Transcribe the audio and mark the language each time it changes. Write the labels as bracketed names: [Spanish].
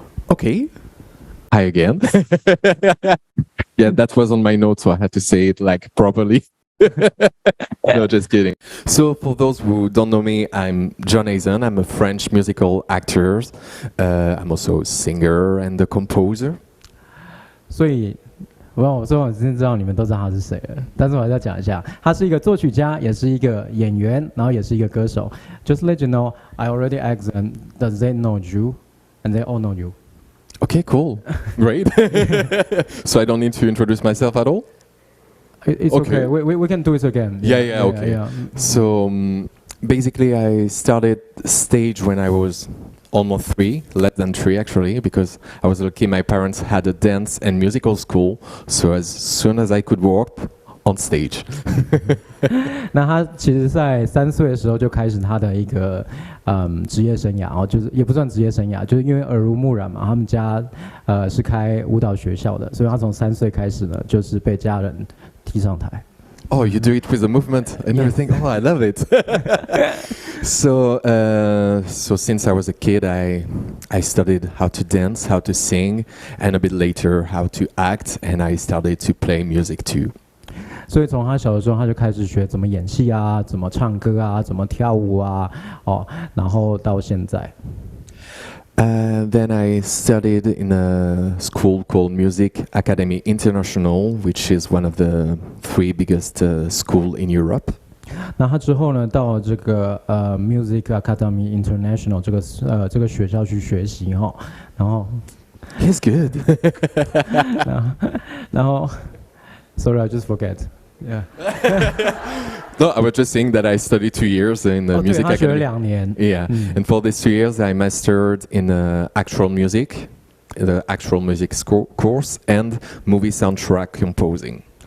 [English] Okay. Hi again. Yeah, that was on my notes, so I had to say it properly. No, just kidding. So for those who don't know me, I'm John Eyzen. I'm a French musical actor. I'm also a singer and a composer. [Chinese] 所以，我真知道你们都知道他是谁了，但是我还是要讲一下，他是一个作曲家，也是一个演员，然后也是一个歌手。 [English] Just let you know, I already asked them, does they know you, and they all know you. Okay, cool. Great. So I don't need to introduce myself at all? It's okay. We can do it again. Yeah, okay. Yeah. So basically I started stage when I was almost 3, less than 3 actually, because I was lucky my parents had a dance and musical school, so as soon as I could walk on stage. [Chinese] 那他其实在3岁的时候就开始他的一个职业生涯，就是也不算职业生涯，就是因为耳濡目染嘛，他们家是开舞蹈学校的，所以他从3岁开始呢，就是被家人踢上台。 [English] Oh, you do it with the movement and everything. Oh, I love it. So since I was a kid, I studied how to dance, how to sing, and a bit later how to act, and I started to play music too. [Chinese] 所以从他小的时候他就开始学怎么演戏啊，怎么唱歌啊，怎么跳舞啊，然后到现在。 [English] Then I studied in a school called Music Academy International, which is one of the 3 biggest school in Europe. [Chinese] 那他之后呢，到这个Music Academy International 这个学校去学习哈，然后 [English] He's good. [Chinese] 然后 [English] Sorry, I just forget. Yeah. No, I was just saying that I studied 2 years in the [Chinese] 对， [English] music [Chinese] 他学了 [English] academy. [Chinese] 2年。 [English] Yeah, and for these 2 years, I mastered in actual music, the actual music course, and movie soundtrack composing.